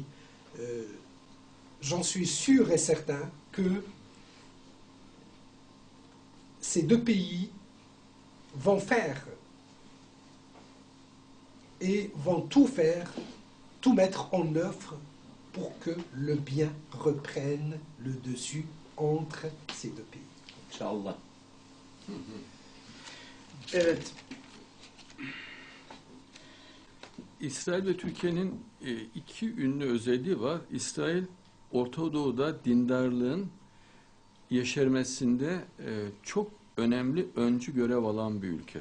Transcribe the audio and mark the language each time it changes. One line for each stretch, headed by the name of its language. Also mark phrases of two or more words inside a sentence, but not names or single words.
French: J'en suis sûr et certain que ces deux pays vont faire et vont tout faire, tout mettre en œuvre pour que le bien reprenne le dessus entre ces deux pays. Inch'Allah.
Turkish: Evet. İsrail ve Türkiye'nin iki ünlü özelliği var. İsrail, Orta Doğu'da dindarlığın yeşermesinde çok önemli öncü görev alan bir ülke.